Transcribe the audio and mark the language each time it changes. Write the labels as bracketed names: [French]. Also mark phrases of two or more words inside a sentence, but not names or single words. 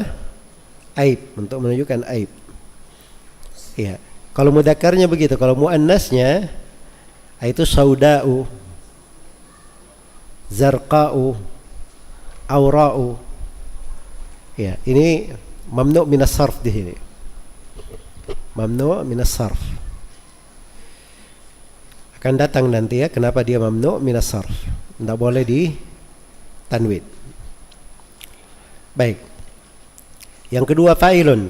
[Indonesian] Aib, untuk menunjukkan aib. Iya. Kalau mudzakarnya begitu, kalau muannasnya itu [Arabic] سوداء، زرقاء، عوراء. [Indonesian] Ya, ini [Arabic] ممنوع من الصرف [Indonesian] di sini. [Arabic] ممنوع من الصرف. [Indonesian] Akan datang nanti ya kenapa dia [Arabic] ممنوع من الصرف. [Indonesian] Tidak boleh di tanwin. Baik. Yang kedua fa'ilun.